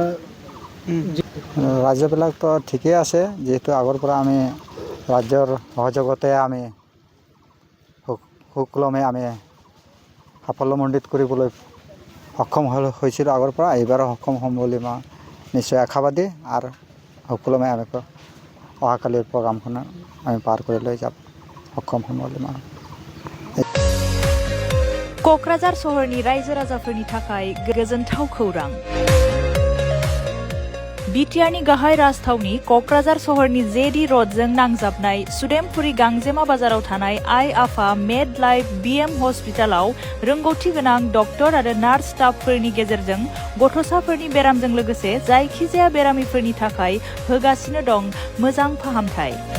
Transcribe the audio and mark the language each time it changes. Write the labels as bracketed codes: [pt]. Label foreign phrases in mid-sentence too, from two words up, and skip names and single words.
[as] ৰাজ্যবিলাকতো ঠিকেই আছে, যিহেতু আগৰ পৰা আমি ৰাজ্যৰ সহযোগতে আমি সুকলমে আমি সাফল্যমণ্ডিত কৰিবলৈ সক্ষম হৈছিলোঁ আগৰ পৰা। এইবাৰো সক্ষম হ'ম বুলি মই নিশ্চয় আশাবাদী আৰু সুকলমে আমি অহাকালিৰ প্ৰগ্ৰামখন আমি পাৰ কৰি লৈ যাব সক্ষম হ'ম বুলি মই। [brx] क'क्राझार सहरनि रायजो राजाफोरनि थाखाय गोजोनथाव खौरां। बिटिआरनि गाहाय राजथावनि क'क्राझार सहरनि जेडि र'डजों नांजाबनाय सुदेमपुरी गांजेमा बाजाराव थानाय आइ आफा मेड लाइफ BM हस्पिटालाव रोंगौथि गोनां डक्टर आरो नार्स स्टाफफोरनि गेजेरजों गथ'साफोरनि बेरामजों लोगोसे जायखिजाया बेरामिफोरनि थाखाय होगासिनो दं मोजां फाहामथाय।